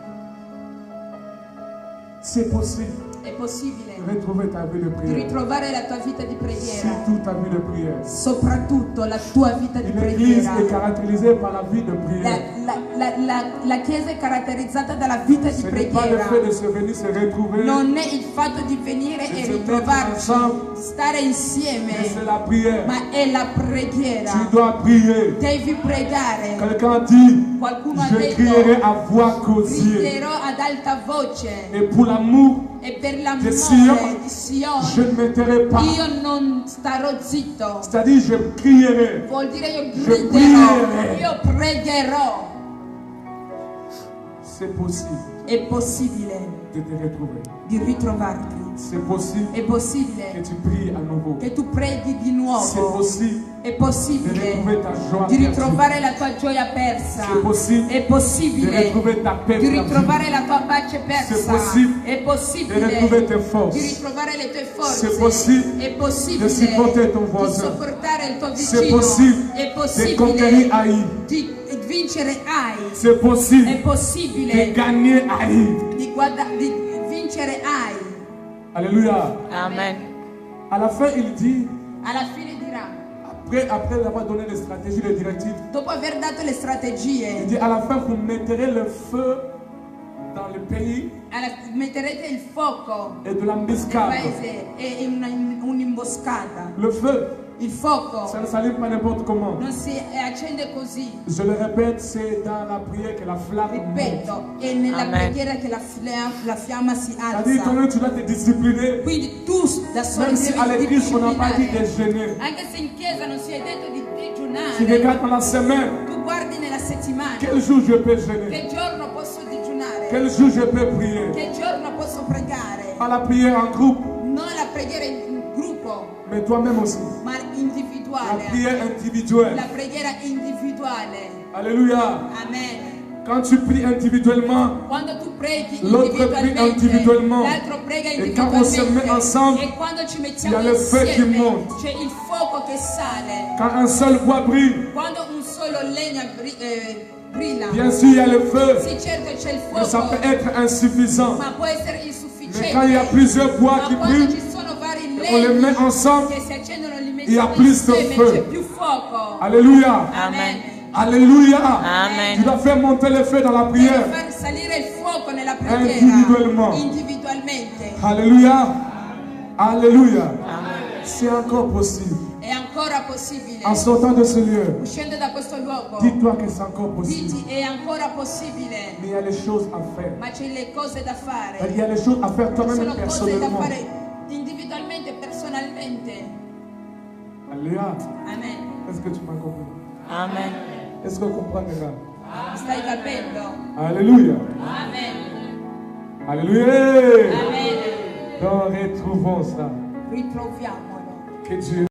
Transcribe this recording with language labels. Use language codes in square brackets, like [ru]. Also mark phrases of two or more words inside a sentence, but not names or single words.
[fr] C'est possible [it] È possibile [fr] de retrouver ta vie de [it] di [fr] prière. [it] ritrovare la tua vita di preghiera. [fr] Surtout ta vie de prière. [it] Soprattutto la tua vita di [fr] L'église [it] preghiera. [fr] est caractérisée par la vie de prière. [it] La Chiesa è caratterizzata dalla vita di [fr] Ce n'est pas le [it] preghiera. [fr] fait de se venir se retrouver, [it] Non è il fatto di venire [fr] De [it] e [fr] se [it] ritrovarci, [fr] mettere ensemble. [it] di stare [fr] mais [it] insieme, [fr] c'est la prière. [it] ma è la preghiera. [fr] Tu dois prier. [it] Devi pregare. [fr] Quelqu'un dit, [it] Qualcuno ha [fr] je [it] detto, [fr] crierai à voix causée. [it] griderò ad alta voce [fr] Et pour l'amour, [it] e per [fr] de [it] l'amore Sion, di Sion [fr] je ne me tairai pas. [it] io non starò zitto. [fr] C'est-à-dire, je crierai. [it] Vuol dire io [fr] Je [it] griderò, [fr] prierai. [it] io pregherò. [fr] C'est possible [it] È possibile [fr] de te retrouver. [it] di ritrovarti. [fr] C'est possible [it] È possibile [fr] que tu pries à nouveau. [it] che tu preghi di [fr] C'est [it] nuovo. [fr] possible [it] È [fr] de [it] possibile [fr] retrouver ta joie [it] di [fr] perdue. [it] ritrovare la tua gioia persa. [fr] C'est possible [it] È [fr] de [it] possibile [fr] retrouver ta paix [it] di [fr] perdue. [it] ritrovare la tua pace persa. [fr] C'est possible [it] È [fr] de [it] possibile [fr] retrouver tes [it] di [fr] forces. [it] ritrovare le tue forze. [fr] C'est possible [it] È [fr] de [it] possibile [fr] supporter ton [it] di [fr] voisin. [it] sopportare il tuo [fr] C'est [it] vicino. [fr] possible [it] È [fr] de conquérir [it] possibile [fr] Haï. [it] di vincere Ai. [fr] C'est [it] È [fr] possible de [it] possibile [fr] gagner Haï. [it] di vincere Ai. [fr] Alléluia. [it] Amen. [fr] À la fin, il dit, [it] Alla fine dirà, [fr] après avoir donné les stratégies, les directives, [it] dopo aver dato le [fr] il [it] strategie, [fr] dit, à la fin, vous mettrez le feu dans le pays [it] metterete il fuoco [fr] et de [it] nel [fr] l'embuscade. [it] paese e in un'imboscata. [fr] Le feu, [it] Il fuoco [fr] ça ne s'allume pas n'importe comment. [it] non si accende così. [fr] Je le répète, c'est dans la prière que la flamme monte. [it] Ripeto, è nella [fr] Amen. [it] preghiera che la fiamma si [fr] C'est-à-dire, [it] alza. [fr] toi-même, tu dois te discipliner. [it] Quindi tu da solo [fr] Même si à [it] devi [fr] l'église, on n'a pas dit de [it] disciplinare. [fr] jeûner. [it] Anche se in chiesa non si è detto di [fr] Tu [it] digiunare, [fr] regardes dans la semaine, [it] tu guardi nella settimana [fr] quel jour je peux jeûner, [it] che giorno posso digiunare, [fr] quel jour je peux prier. [it] che giorno posso pregare. [fr] Pas la prière en groupe, [it] Non la preghiera in gruppo, [fr] mais toi-même aussi. [it] ma [fr] La [it] individuale. [fr] prière individuelle. [it] La preghiera individuale. [fr] Alléluia. [it] Amen. [fr] Quand tu pries individuellement, [it] Quando tu preghi [fr] l'autre prie individuellement. [it] l'altro prega [fr] Et quand on se met ensemble, [it] e quando ci [fr] il y [it] mettiamo [fr] a le feu qui [it] insieme [fr] monte. [it] c'è il fuoco che sale. [fr] quand un seul bois brille, [it] Quando un solo legna brilla, [fr] bien sûr il y a le feu, [it] sì certo c'è il [fr] mais ça [it] fuoco, [fr] peut être insuffisant. [it] ma può essere [fr] Mais [it] insufficiente. [fr] quand il y a plusieurs bois [it] Ma [fr] qui [it] quando [fr] brillent, [it] ci sono vari [fr] on les met [it] legni [fr] ensemble, [it] che si accendono li [fr] il y a [it] mettiamo [fr] plus de [it] insieme, [fr] feu. [it] c'è più fuoco. [fr] Alléluia. [it] Amen. [fr] Alléluia. [it] Amen. [fr] Tu dois faire monter le feu dans la [it] Devi [fr] prière. [it] far salire il fuoco nella preghiera [fr] Individuellement. [it] individualmente. [fr] Alléluia. Alléluia. [it] Amen. [fr] C'est encore possible. [it] È ancora possibile. [fr] En sortant de ce lieu, [it] Uscendo da questo luogo, [fr] dis-toi que c'est encore possible. [it] diti è ancora possibile, [fr] Mais il y a les choses à faire. [it] ma c'è le cose da fare. [fr] Il y a les choses à faire [it] Ci [fr] toi-même [it] sono cose da [fr] personnellement. [it] fare individualmente e personalmente. [fr] Alléluia. [it] Amen. [fr] Est-ce que tu m'as compris? [it] Amen. [fr] Est-ce que tu comprends déjà? [it] Stai capendo? [fr] Alléluia. [it] Amen. [fr] Alléluia. [it] Amen. [fr] Donc retrouvons ça. [it] Ritroviamolo. [fr] Que Dieu